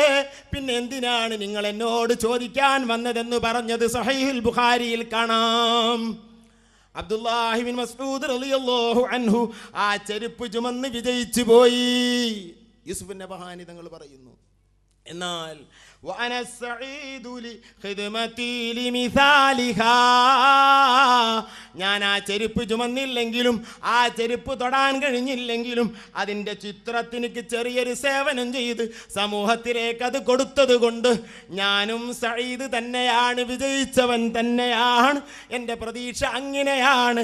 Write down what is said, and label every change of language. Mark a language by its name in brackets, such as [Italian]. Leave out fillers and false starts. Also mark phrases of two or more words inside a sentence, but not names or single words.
[Malayalam] പിന്നെ എന്തിനാണ് നിങ്ങൾ എന്നോട് ചോദിക്കാൻ വന്നതെന്ന് പറഞ്ഞത് സഹീഹുൽ ബുഖാരിയിൽ കാണാം. അബ്ദുല്ലാഹി ബിൻ മസ്ഊദ് [Arabic] رضي الله عنه [Malayalam] ആ ചെരുപ്പ് ചുമന്ന് വിജയിച്ചു പോയി. യൂസുഫ് നബഹാനി തങ്ങൾ പറയുന്നു, എന്നാൽ [Arabic] وأنا السعيد لخدمتي لمثالها. [Malayalam] ഞാൻ ആ ചെരുപ്പ് ചുമന്നില്ലെങ്കിലും ആ ചെരുപ്പ് തൊടാൻ കഴിഞ്ഞില്ലെങ്കിലും അതിൻ്റെ ചിത്രത്തിനിക്ക് ചെറിയൊരു സേവനം ചെയ്ത് സമൂഹത്തിലേക്ക് അത് കൊടുത്തത് കൊണ്ട് ഞാനും സഈദ് തന്നെയാണ്, വിജയിച്ചവൻ തന്നെയാണ്. എൻ്റെ പ്രതീക്ഷ അങ്ങനെയാണ്.